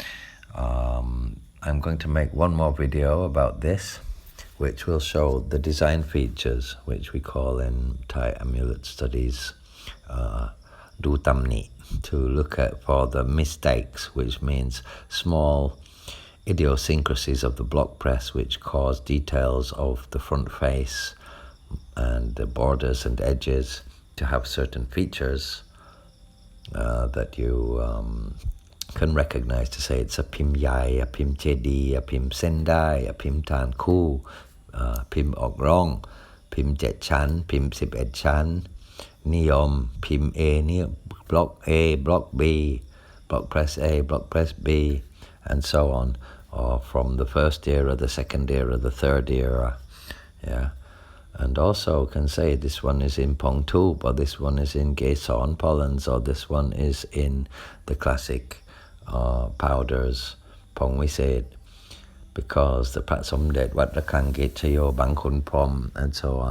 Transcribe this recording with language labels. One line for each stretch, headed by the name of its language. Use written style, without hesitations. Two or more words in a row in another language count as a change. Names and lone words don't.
English: I'm going to make one more video about this, which will show the design features, which we call in Thai amulet studies
Thai: ดูตำหนิ,
English: to look at for the mistakes, which means small idiosyncrasies of the block press which cause details of the front face and the borders and edges to have certain features that you can recognize to say it's a Pim Yai, a Pim Chedi, a Pim Sen Daay, a Pim Tan Ku, Pim Ok Rong, Pim Jet Chan, Pim 11 Chan,
Thai: นิยมพิมพ์ A นี่บล็อก A บล็อก B,
English: block press A, block press B, and so on, or from the first era, the second era, the third era, yeah. And also can say this one is in
Thai: ผงธูป,
English: or this one is in Geson pollens, or this one is in the classic powders,
Thai: ผงวิเศษ,
English: because the Pra Somdej, Wat Rakang Kositaram, and so on.